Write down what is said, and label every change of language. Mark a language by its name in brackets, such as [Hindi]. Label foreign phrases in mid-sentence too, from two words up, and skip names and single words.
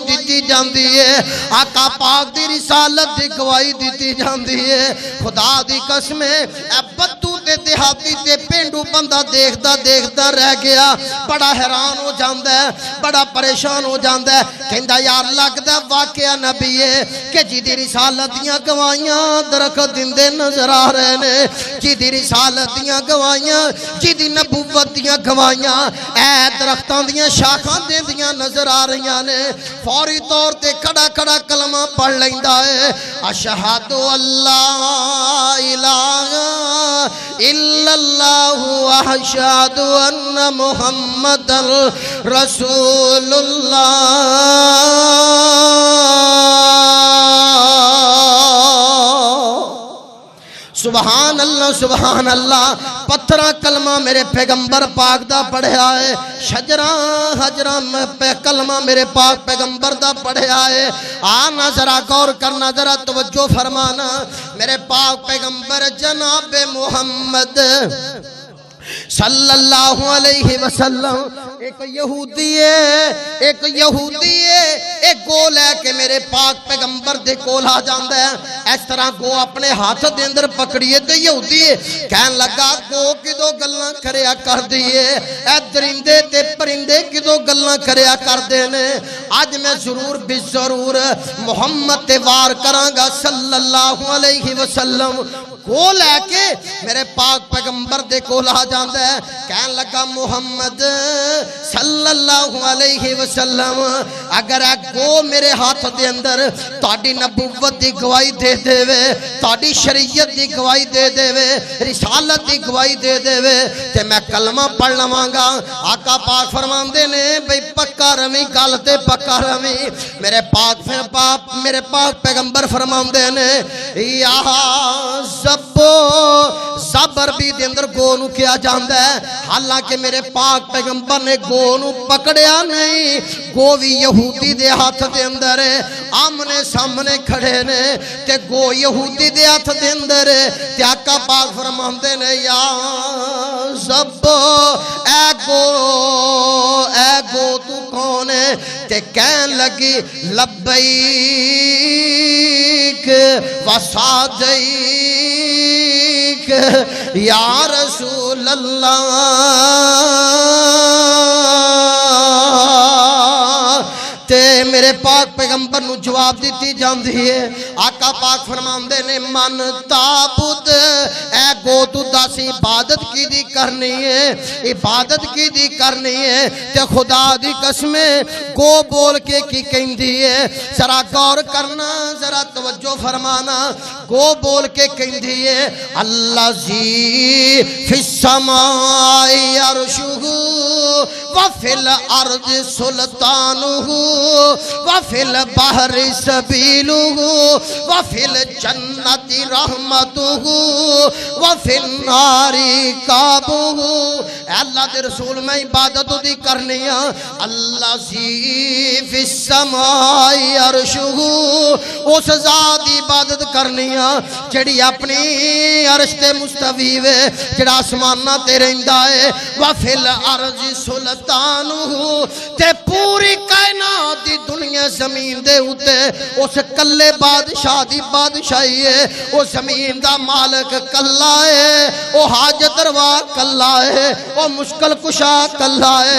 [Punjabi] دیتی جاندی ہے آقا پاک دی رسالت دی گواہی دیتی جاندی ہے خدا دی قسم اے بدو تے دیہاتی تے پینڈو بندہ دیکھدا رہ گیا بڑا حیران ہو جاندا ہے بڑا پریشان ہو جاندا ہے کہندا یار لگدا واقعہ نبی ہے کہ جی دی رسالت دیاں گواہیاں درخت دیندے نظر آ رہے نے جی دی رسالت دیاں گواہیاں جی دی نبوت دیاں گواہیاں اے درختاں دیاں شاخاں دیندیاں نظر آ رہیاں نے فوری طور تے کھڑا کلمہ پڑھ لیندا ہے [Arabic] اشہد اللہ الہ الا اللہ واشہد ان محمد رسول اللہ سبحان اللہ [Punjabi] پتھراں کلمہ میرے پیغمبر پاک دا پڑھیا ہے حجراں کلمہ میرے پاک پیغمبر دا پڑھیا ہے آنا ذرا غور کرنا ذرا توجہ فرمانا میرے پاک پیغمبر جناب محمد [Arabic] صلی اللہ علیہ وسلم [Punjabi] ایک یہودی ہے ایک گو لے کے میرے پاک پیغمبر دے کول آ جاندا ہے اس طرح گو اپنے ہاتھ دے اندر پکڑیے تے یہودی ہے کہن لگا گو کدو گلاں کریا کر دیئے اے درندے تے پرندے کدو گلاں کریا کر دینے آج میں ضرور محمد تے وار کراں گا [Arabic] صلی اللہ علیہ وسلم [Punjabi] کو لے کے میرے پاک پیغمبر دے کول آ جاندا ہے کہن لگا محمد [Arabic] صلی اللہ علیہ وسلم [Punjabi] اگر اے گو میرے ہاتھ دے اندر تہاڈی نبوت دی گواہی دے دے تہاڈی شریعت دی گواہی دے دے رسالت دی گواہی دے دے تے میں کلمہ پڑھ لواں گا آقا پاک فرماندے نے بھئی پکا رویں گل تے پکا رویں میرے پاک پیغمبر فرماندے نے یا زبر بھی دے اندر گو نو کیا جاندا جاندا ہے حالانکہ میرے پاک پیغمبر نے گو نو پکڑیا نہیں گو بھی یہودی دے ہاتھ دے اندر ہے آمنے سامنے کھڑے نے تے گو یہودی دے ہاتھ دے اندر ہے تے آقا پاک فرماندے نے یا زب اے گو تو کون ہے تے کہن لگی [Arabic] لبیک وصادیک یا رسول اللہ [Punjabi] تے میرے پاک پیغمبر نو جواب دیتی جاندی ہے آقا پاک فرماندے نے [Arabic] من تعبد [Punjabi] اے گو تو دس عبادت کی دی کرنی ہے عبادت کی دی کرنی ہے تے خدا دی قسم گو بول کے کی کہندی ہے ذرا غور کرنا ذرا توجہ فرمانا گو بول کے کہندی ہے [Arabic] الذی فی السماء عرشہ وفی الارض سلطانہ وفی البحر سبیلہ وفی الجنت رحمتہ وفی النار عقابہ [Punjabi] اے اللہ دے رسول میں عبادت دی کرنی ہے [Arabic] الذی فی السماء عرشہ [Punjabi] اس ذات دی عبادت کرنی ہے جڑی اپنی عرش تے مستوی ہے جڑا آسماناں تے رہندا ہے [Arabic] وفی الارض سلطانہ [Punjabi] تے پوری کائنات دی دنیا زمین دے اوتے اس کلے بادشاہ دی بادشاہی ہے او زمین دا مالک کلا ہے او حاجت روا کلا ہے او مشکل کشا کلا ہے